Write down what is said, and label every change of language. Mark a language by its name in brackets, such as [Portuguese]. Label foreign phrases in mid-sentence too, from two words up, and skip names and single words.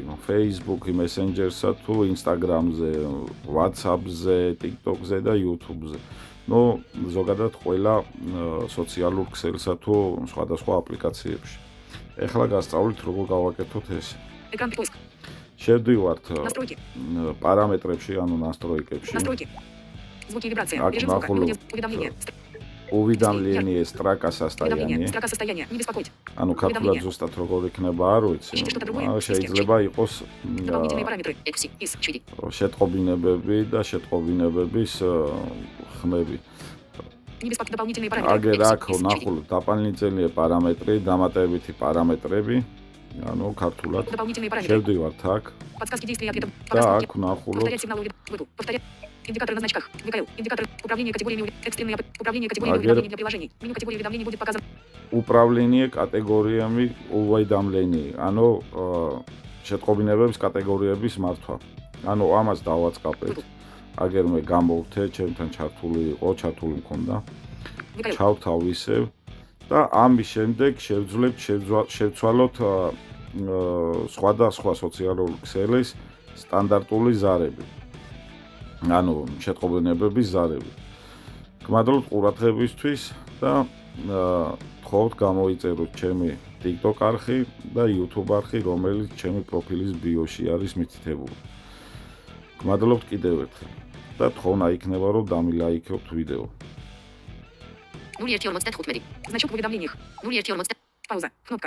[Georgian] Facebook-ი, Messenger-სა თუ Instagram-ზე, WhatsApp-ზე, TikTok-ზე და YouTube-ზე. ზოგადად ყველა სოციალურ ქსელსა თუ სხვადასხვა აპლიკაციებში. ეხლა გასწავლით როგორ გავაკეთოთ ეს. შევდივართ პარამეტრებში, ანუ настройкებში. [Russian] Уведомление, строка состояния. [Georgian] ანუ ქართულად ზუსტად როგორ იქნება არ ვიცი. შეიძლება იყოს შეტყობინებები და შეტყობინებების ხმები. აგერ აქ ნახულობთ დაპალნიწელია პარამეტრი, დამატებითი პარამეტრები, ანუ ქართულად შევდივართ აქ. და აქ ნახულობთ [Russian] индикатор на значках. ВКЛ. Индикатор управления категориями. Экстренное управление категориями для приложений. Меню категории уведомлений будет показано. Управление категориями уведомлений. [Georgian] ანუ შეტყობინებების კატეგორიების მართვა. ანუ ამას დავაწყაპეთ. აგერ მე გამოვთე, ჩემთან ჩართული იყო, ჩართული მქონდა. ჩავთავისებ და ამის შემდეგ შევცვალოთ სხვადასხვა სოციალური ქსელის სტანდარტული ზარები. ანუ შეტყობინებების ზარები. გმადლობთ ყურადღებისთვის და თხოვთ გამოიწეროთ ჩემი TikTok არხი და YouTube არხი, რომელიც ჩემი პროფილის ბიოში არის მითითებული. გმადლობთ კიდევ ერთხელ და თხოვნა იქნება რომ დამილაიქოთ ვიდეო. 01:45. [Russian] Значок в уведомлениях. 01:45. Пауза. Кнопка.